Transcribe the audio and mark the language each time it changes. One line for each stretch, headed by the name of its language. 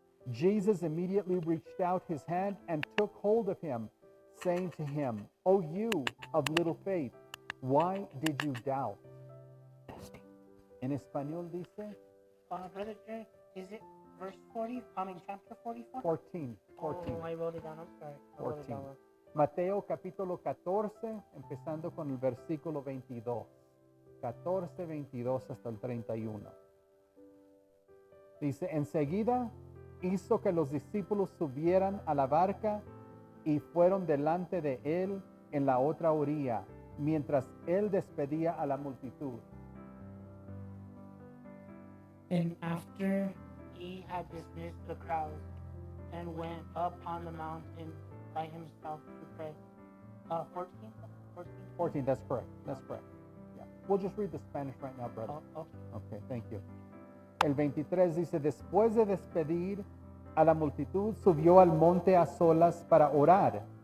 English: Jesus immediately reached out his hand and took hold of him, saying to him, "O you of little faith, why did you doubt?"
Spanish: En español dice,
English: Brother Jerry, is it verse 40? Chapter 44? 14. Oh, I wrote it down. I'm sorry. I wrote it 14. down.
Spanish: Mateo capítulo 14, empezando con el versículo 22. 14, 22 hasta el 31. Dice, enseguida hizo que los discípulos subieran a la barca y fueron delante de él en la otra orilla, mientras él despedía a la multitud.
English: And after he had dismissed the crowds and went up on the mountain by himself to pray. 14? 14, that's correct. That's correct. Yeah. We'll just read the Spanish right now, brother. Oh, okay. Okay, thank you.
Spanish: El 23 dice, después de despedir a la multitud, subió al monte a solas para orar.